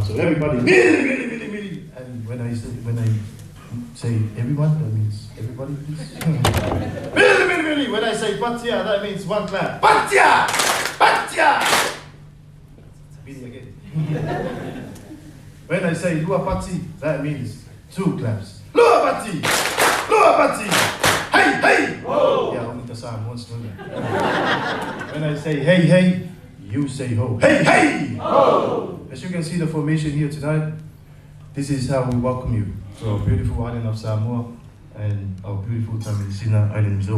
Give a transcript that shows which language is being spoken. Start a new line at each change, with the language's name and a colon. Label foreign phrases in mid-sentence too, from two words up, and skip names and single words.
English: So everybody, mili. And when I say everyone, that means everybody, please. Mili. When I say patia, that means one clap. Patia. Mili again. When I say
Samoan: lua pati,
English: that means two claps.
Samoan: Lua pati.
English: Hey. Whoa. Yeah, Samoans know that. When I say hey, hey, you say ho. Hey, hey! Ho! As you can see the formation here tonight, this is how we welcome you to our beautiful island of Samoa and our beautiful Tamisina Island Resort.